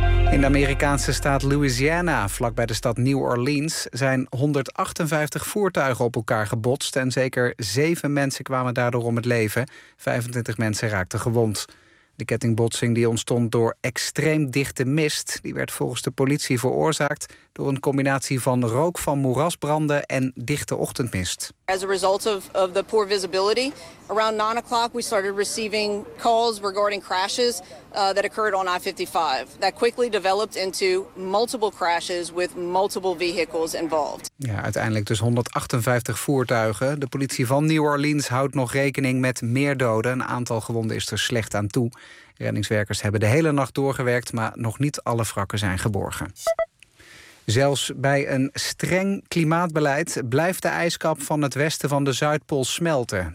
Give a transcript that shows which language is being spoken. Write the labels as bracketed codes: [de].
[nl] In de Amerikaanse staat Louisiana, vlakbij de stad New Orleans, zijn 158 voertuigen op elkaar gebotst. En zeker 7 mensen kwamen daardoor om het leven. 25 mensen raakten gewond. De kettingbotsing die ontstond door extreem dichte mist, die werd volgens de politie veroorzaakt door een combinatie van rook van moerasbranden en dichte ochtendmist. [en] As a result of the poor visibility, around 9 o'clock we started receiving calls regarding crashes that occurred on I-55. That quickly developed into multiple crashes with multiple vehicles involved. [nl] Ja, uiteindelijk dus 158 voertuigen. De politie van New Orleans houdt nog rekening met meer doden. Een aantal gewonden is er slecht aan toe. Reddingswerkers hebben de hele nacht doorgewerkt, maar nog niet alle wrakken zijn geborgen. Zelfs bij een streng klimaatbeleid blijft de ijskap van het westen van de Zuidpool smelten.